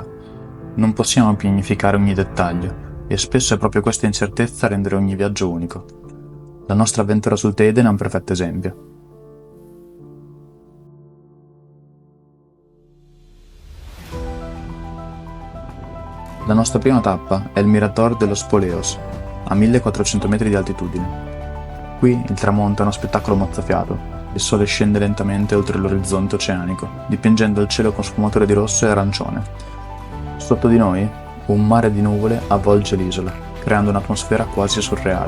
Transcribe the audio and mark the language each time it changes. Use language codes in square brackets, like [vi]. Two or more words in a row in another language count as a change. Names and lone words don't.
[it] Non possiamo pianificare ogni dettaglio e spesso è proprio questa incertezza a rendere ogni viaggio unico. La nostra avventura sul Teide è un perfetto esempio. La nostra prima tappa è il Mirador de los Poleos, a 1400 metri di altitudine. Qui il tramonto è uno spettacolo mozzafiato. Il sole scende lentamente oltre l'orizzonte oceanico, dipingendo il cielo con sfumature di rosso e arancione. Sotto di noi, un mare di nuvole avvolge l'isola, creando un'atmosfera quasi surreale.